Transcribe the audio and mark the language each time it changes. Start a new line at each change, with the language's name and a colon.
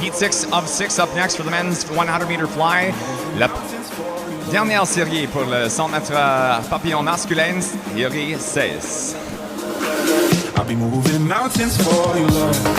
English: Heat 6 of 6 up next for the men's 100-meter fly.
French: La dernière série pour le 100 mètres papillon masculin, série 16.
English: I'll be moving mountains for your love.